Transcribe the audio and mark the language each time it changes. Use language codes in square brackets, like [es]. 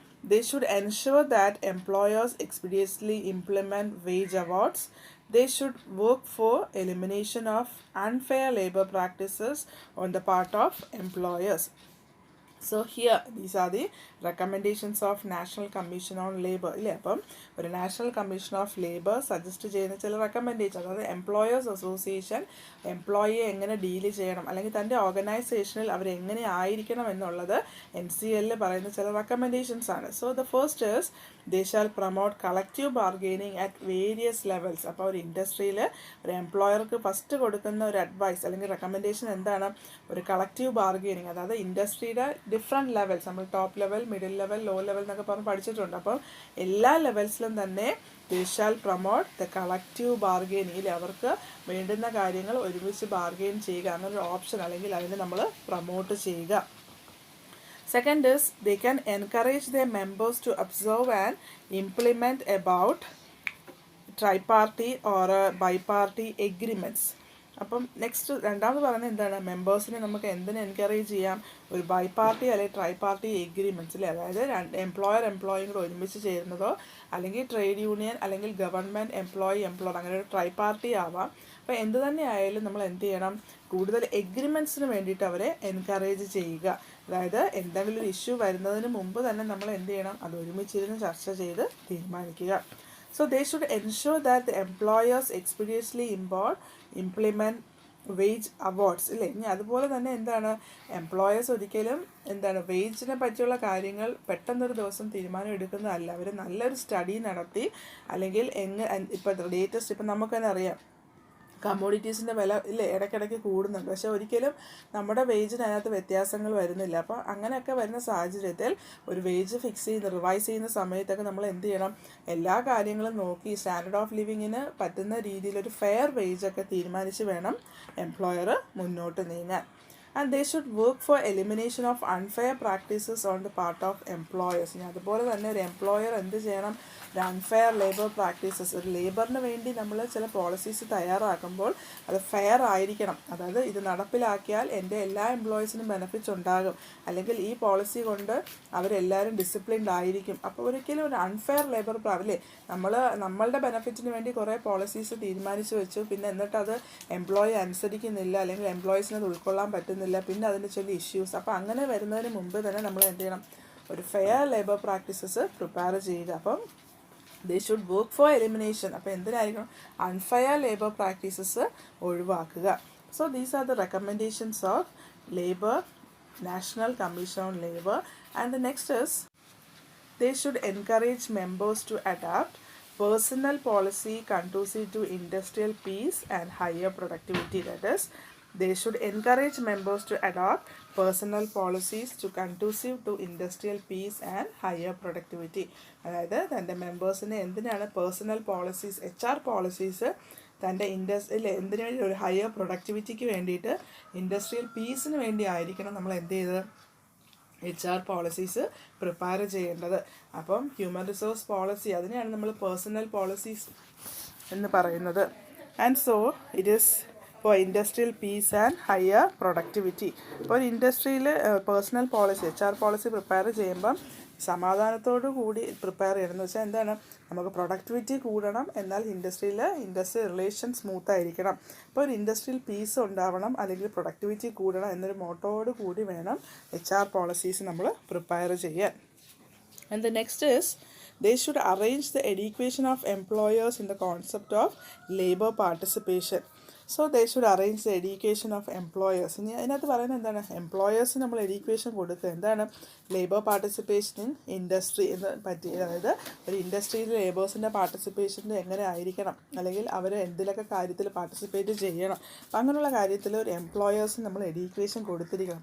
[en] They should ensure that employers expeditiously implement wage awards. They should work for elimination of unfair labor practices on the part of employers. So here these are the recommendations of National Commission on Labour. [ml] ഇല്ലേ, അപ്പം ഒരു national commission of labour suggest ചെയ്യുന്ന ചില recommendation, അതായത് employers association എംപ്ലോയിയെ എങ്ങനെ deal ചെയ്യണം അല്ലെങ്കിൽ തൻ്റെ ഓർഗനൈസേഷനിൽ അവരെങ്ങനെ ആയിരിക്കണം എന്നുള്ളത് NCL പറയുന്ന ചില റെക്കമെൻഡേഷൻസ് ആണ്. [en] So the first is they shall promote collective bargaining at various levels. [ml] അപ്പോൾ ഒരു ഇൻഡസ്ട്രിയിൽ ഒരു എംപ്ലോയർക്ക് ഫസ്റ്റ് കൊടുക്കുന്ന ഒരു അഡ്വൈസ് അല്ലെങ്കിൽ റെക്കമെൻഡേഷൻ എന്താണ്, ഒരു കളക്റ്റീവ് ബാർഗെയിനിങ്, അതായത് ഇൻഡസ്ട്രിയുടെ ഡിഫറെൻറ്റ് ലെവൽസ്, നമ്മൾ top level, middle level, low level എന്നൊക്കെ പറഞ്ഞ് പഠിച്ചിട്ടുണ്ട്. അപ്പം എല്ലാ ലെവൽസിലും തന്നെ [en] they shall promote the collective bargaining. [ml] അവർക്ക് വേണ്ടുന്ന കാര്യങ്ങൾ ഒരുമിച്ച് ബാർഗെയിൻ ചെയ്യുക എന്നൊരു ഓപ്ഷൻ അല്ലെങ്കിൽ അതിനെ നമ്മൾ പ്രൊമോട്ട് ചെയ്യുക. [en] Second is they can encourage their members to observe and implement about triparty or biparty agreements. [ml] അപ്പം നെക്സ്റ്റ് രണ്ടാമത് പറയുന്നത് എന്താണ്, മെമ്പേഴ്സിനെ നമുക്ക് എന്തിനു എൻകറേജ് ചെയ്യാം, ഒരു ബൈപാർട്ടി അല്ലെങ്കിൽ ട്രൈപാർട്ടി എഗ്രിമെൻറ്റ്സ് അല്ലേ, അതായത് എംപ്ലോയും കൂടെ ഒരുമിച്ച് ചേരുന്നതോ അല്ലെങ്കിൽ ട്രേഡ് യൂണിയൻ അല്ലെങ്കിൽ ഗവൺമെൻറ് എംപ്ലോയർ അങ്ങനെ ഒരു ട്രൈപാർട്ടി ആവാം. അപ്പോൾ എന്ത് തന്നെ ആയാലും നമ്മൾ എന്ത് ചെയ്യണം, കൂടുതൽ എഗ്രിമെൻറ്റ്സിന് വേണ്ടിയിട്ട് അവരെ എൻകറേജ് ചെയ്യുക. അതായത് എന്തെങ്കിലും ഒരു ഇഷ്യൂ വരുന്നതിന് മുമ്പ് തന്നെ നമ്മൾ എന്ത് ചെയ്യണം, അത് ഒരുമിച്ചിരുന്ന് ചർച്ച ചെയ്ത് തീരുമാനിക്കുക. [en] So they should ensure that the employers expeditiously implement wage awards. [ml] ഇല്ലേ, ഇനി അതുപോലെ തന്നെ എന്താണ്, എംപ്ലോയേഴ്സ് ഒരിക്കലും എന്താണ് വേജിനെ പറ്റിയുള്ള കാര്യങ്ങൾ പെട്ടെന്നൊരു ദിവസം തീരുമാനം എടുക്കുന്നതല്ല. അവർ നല്ലൊരു സ്റ്റഡി നടത്തി അല്ലെങ്കിൽ ഇപ്പോൾ ലേറ്റസ്റ്റ് ഇപ്പം നമുക്ക് തന്നെ അറിയാം കമ്മോഡിറ്റീസിൻ്റെ വില ഇല്ലേ ഇടയ്ക്കിടയ്ക്ക് കൂടുന്നുണ്ട്, പക്ഷേ ഒരിക്കലും നമ്മുടെ വേജിനകത്ത് വ്യത്യാസങ്ങൾ വരുന്നില്ല. അപ്പോൾ അങ്ങനെയൊക്കെ വരുന്ന സാഹചര്യത്തിൽ ഒരു വേജ് റിവൈസ് ചെയ്യുന്ന സമയത്തൊക്കെ നമ്മൾ എന്ത് ചെയ്യണം, എല്ലാ കാര്യങ്ങളും നോക്കി സ്റ്റാൻഡേർഡ് ഓഫ് ലിവിങ്ങിന് പറ്റുന്ന രീതിയിലൊരു ഫെയർ വേജൊക്കെ തീരുമാനിച്ച് വേണം എംപ്ലോയർ മുന്നോട്ട് നീങ്ങാൻ. [en] And they should work for elimination of unfair practices on the part of employers. [ml] ഇനി അതുപോലെ തന്നെ ഒരു എംപ്ലോയർ എന്ത് ചെയ്യണം, ഒരു അൺഫെയർ ലേബർ പ്രാക്ടീസസ്, ഒരു ലേബറിന് വേണ്ടി നമ്മൾ ചില പോളിസീസ് തയ്യാറാക്കുമ്പോൾ അത് ഫെയർ ആയിരിക്കണം. അതായത് ഇത് നടപ്പിലാക്കിയാൽ എൻ്റെ എല്ലാ എംപ്ലോയീസിനും ബെനിഫിറ്റ്സ് ഉണ്ടാകും, അല്ലെങ്കിൽ ഈ പോളിസി കൊണ്ട് അവരെല്ലാവരും ഡിസിപ്ലിൻഡ് ആയിരിക്കും. അപ്പോൾ ഒരിക്കലും ഒരു അൺഫെയർ ലേബർ അല്ലേ, നമ്മളുടെ ബെനിഫിറ്റിന് വേണ്ടി കുറേ പോളിസീസ് തീരുമാനിച്ച് വെച്ചു, പിന്നെ എന്നിട്ട് അത് എംപ്ലോയി അനുസരിക്കുന്നില്ല, അല്ലെങ്കിൽ എംപ്ലോയീസിന് അത് ഉൾക്കൊള്ളാൻ പറ്റുന്നില്ല, പിന്നെ അതിൻ്റെ ചില ഇഷ്യൂസ്. അപ്പോൾ അങ്ങനെ വരുന്നതിന് മുമ്പ് തന്നെ നമ്മൾ എന്ത് ചെയ്യണം, ഒരു ഫെയർ ലേബർ പ്രാക്ടീസസ് പ്രിപ്പയർ ചെയ്യുക. അപ്പം [en] They should work for elimination. [ml] അപ്പോൾ എന്തിനായിരിക്കണം, അൺഫെയർ ലേബർ പ്രാക്ടീസസ് ഒഴിവാക്കുക. [en] So these are the recommendations of labour, national commission on labour. And the next is they should encourage members to adopt personal policy conducive to industrial peace and higher productivity. That is, they should encourage members to adopt personal policies to conducive to industrial peace and higher productivity. [ml] അതായത് തൻ്റെ മെമ്പേഴ്സിനെ എന്തിനാണ് personal policies, HR policies തൻ്റെ എന്തിനു വേണ്ടി, ഒരു higher പ്രൊഡക്ടിവിറ്റിക്ക് വേണ്ടിയിട്ട്, industrial പീസിന് വേണ്ടി ആയിരിക്കണം നമ്മൾ എന്ത് ചെയ്തത്, HR പോളിസീസ് പ്രിപ്പയർ ചെയ്യേണ്ടത്. അപ്പം ഹ്യൂമൻ റിസോഴ്സ് പോളിസി, അതിനെയാണ് നമ്മൾ പേഴ്സണൽ പോളിസീസ് എന്ന് പറയുന്നത്. [en] And so it is for industrial peace and higher productivity. [ml] ഇപ്പോൾ ഒരു ഇൻഡസ്ട്രിയിൽ personal policy, HR policy prepare ചെയ്യുമ്പം സമാധാനത്തോടു കൂടി പ്രിപ്പയർ ചെയ്യണമെന്ന് വെച്ചാൽ എന്താണ്, നമുക്ക് പ്രൊഡക്ടിവിറ്റി കൂടണം, എന്നാൽ ഇൻഡസ്ട്രിയൽ റിലേഷൻ സ്മൂത്ത് ആയിരിക്കണം. ഇപ്പോൾ ഒരു ഇൻഡസ്ട്രിയൽ പീസ് ഉണ്ടാവണം, അല്ലെങ്കിൽ പ്രൊഡക്ടിവിറ്റി കൂടണം എന്നൊരു മോട്ടോയോട് കൂടി വേണം HR പോളിസീസ് നമ്മൾ പ്രിപ്പയർ ചെയ്യാൻ. [en] And the next is they should arrange the education of employers in the concept of labor participation. So they should arrange the education of employers. [ml] ഇനി അതിനകത്ത് പറയുന്നത് എന്താണ്, എംപ്ലോയേഴ്സിന് നമ്മൾ എഡ്യൂക്കേഷൻ കൊടുക്കുക. എന്താണ്, ലേബർ പാർട്ടിസിപ്പേഷൻ ഇൻ ഇൻഡസ്ട്രി എന്ന് പറ്റി, അതായത് ഒരു ഇൻഡസ്ട്രിയിൽ ലേബേഴ്സിൻ്റെ പാർട്ടിസിപ്പേഷൻ എങ്ങനെ ആയിരിക്കണം, അല്ലെങ്കിൽ അവർ എന്തിലൊക്കെ കാര്യത്തിൽ പാർട്ടിസിപ്പേറ്റ് ചെയ്യണം, അപ്പം അങ്ങനെയുള്ള കാര്യത്തിൽ ഒരു എംപ്ലോയേഴ്സിന് നമ്മൾ എഡ്യൂക്കേഷൻ കൊടുത്തിരിക്കണം.